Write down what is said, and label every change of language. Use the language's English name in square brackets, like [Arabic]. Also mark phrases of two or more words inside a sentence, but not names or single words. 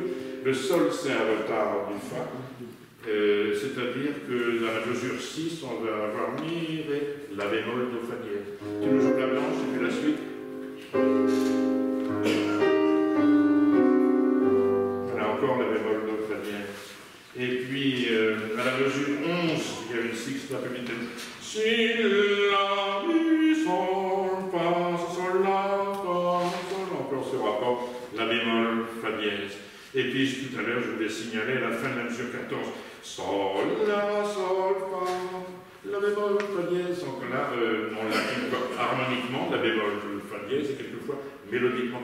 [French] Le sol, c'est un retard du fa. C'est-à-dire que dans la mesure 6, on va avoir mi, ré, la bémol, do, fa dièse. Tu nous joues la blanche et puis la suite. Voilà, encore la bémol, do, fa dièse. Et puis, à la mesure 11, il y a une sixte napolitaine. Si, la, mi, sol, fa, sol, la, fa, sol. Encore ce rapport, la bémol, fa dièse. Et puis, tout à l'heure, je voulais signaler à la fin de la mesure 14. Sol, la, sol, fa, la bémol, fa dièse. Donc là, on l'applique harmoniquement, la bémol, fa dièse, et quelquefois mélodiquement.